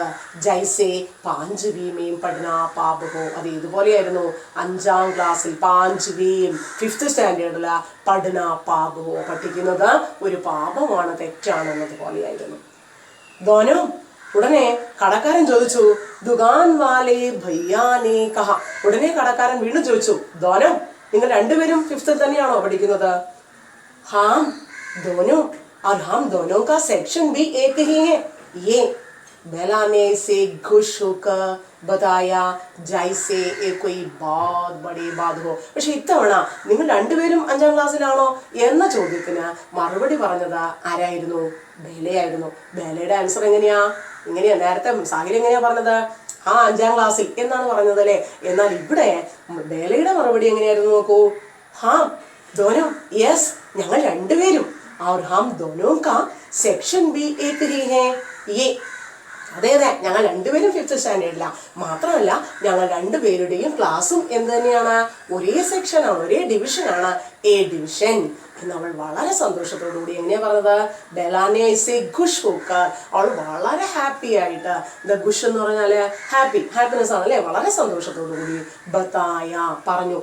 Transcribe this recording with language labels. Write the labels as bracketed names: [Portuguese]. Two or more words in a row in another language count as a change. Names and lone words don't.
[Hindi] जैसे पाँचवीं में पढ़ना पाप हो, [Malayalam] അത് ഇതുപോലെയായിരുന്നു 5ാം ക്ലാസ്സിൽ 5th സ്റ്റാൻഡേർഡില് [Hindi] पढ़ना पाप हो, [Malayalam] പഠിക്കുന്നത് ഒരു പാപമാണ്, തെറ്റാണെന്നതുപോലെയായിരുന്നു. ധോനോ, ഉടനെ കടക്കാരൻ ചോദിച്ചു [Hindi] दुकान वाले भैया ने कहा, [Malayalam] ഉടനെ കടക്കാരൻ വീണ്ടും ചോദിച്ചു, ധോനോ നിങ്ങൾ രണ്ടുപേരും 5th തന്നെയാണോ പഠിക്കുന്നത്? [Hindi] हाँ दोनों, और हम दोनों का सेक्शन भी एक ही है, ये बेला ने से खुश होकर बताया जैसे ये कोई बहुत बड़ी बात हो. [Malayalam] പക്ഷെ ഇത്തവണ നിങ്ങൾ രണ്ടുപേരും 5ാം ക്ലാസ്സിലാണോ എന്ന ചോദ്യത്തിന് മറുപടി പറഞ്ഞത് ആരായിരുന്നു? ബേലയായിരുന്നു. ബേലയുടെ ആൻസർ എങ്ങനെയാ? നേരത്തെ സാഹിൽ എങ്ങനെയാ പറഞ്ഞത്? ആ 5ാം ക്ലാസ്സിൽ എന്നാണ് പറഞ്ഞത് അല്ലേ. എന്നാൽ ഇവിടെ ബേലയുടെ മറുപടി എങ്ങനെയായിരുന്നു നോക്കൂ. [Hindi] हाँ दोनों, [Malayalam] യെസ് ഞങ്ങൾ രണ്ടുപേരും, [Hindi] और हम दोनों का सेक्शन भी एक ही है, ये [Malayalam] അതെ ഞങ്ങൾ രണ്ടുപേരും 5th സ്റ്റാൻഡേർഡിലാണ്. മാത്രമല്ല ഞങ്ങൾ രണ്ടുപേരുടെയും ക്ലാസ്സും എന്ത് തന്നെയാണ്? ഒരേ സെക്ഷനാണ്, ഒരേ ഡിവിഷനാണ്, എ ഡിവിഷൻ എന്ന് അവൾ വളരെ സന്തോഷത്തോടുകൂടി എങ്ങനെയാ പറഞ്ഞത്? [Hindi] बेला ने ऐसे खुश होकर, [Malayalam] അവൾ വളരെ ഹാപ്പി ആയിട്ട്, ഖുഷ് എന്ന് പറഞ്ഞാല് ഹാപ്പിനെസ് ആണ് അല്ലേ, വളരെ സന്തോഷത്തോടുകൂടി ബതായ പറഞ്ഞു.